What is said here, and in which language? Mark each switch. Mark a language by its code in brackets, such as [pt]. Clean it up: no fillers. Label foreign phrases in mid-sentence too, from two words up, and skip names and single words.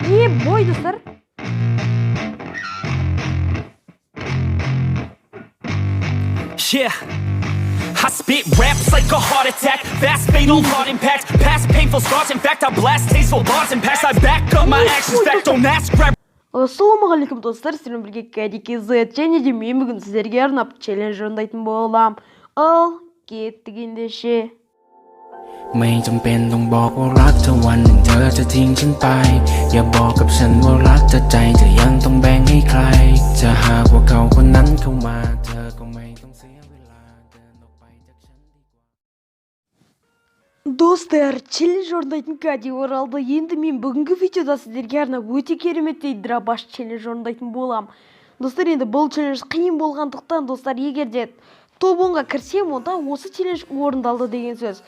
[kk] бой достар. [en] Yeah, I spit raps like a heart attack. Fast, fatal, hard impact. Past painful scars. In fact, I blast tasteful bars and packs. I back up my actions. Fact, don't ask. Grab. [kk] Ассалаумағалейкум достар, сіздермен бірге Кәдеке Z, және де мен бүгін сіздерге арнап челлендж орындайтын болам. Ал кеттік ендеше. [th] ไม่จำเป็นต้องบอกว่ารักเธอวันหนึ่งเธอจะทิ้งฉันไปอย่าบอกกับฉันว่ารักเธอใจเธอยังต้องแบ่งให้ใครจะหากว่าเขาคนนั้นเข้ามาเธอก็ไม่ต้องเสียเวลาเดินออกไปจากฉันดีกว่า [kk] Достар, челлендж орындайтын Кәде оралды. Енді мен бүгінгі видеода сіздерге арнап өте кереметтей драбаш челлендж орындайтын болам. Достар, енді бұл челлендж қиын болғандықтан, достар, егер де топ 10-ға кірсем, онда осы челлендж орындалды деген сөз.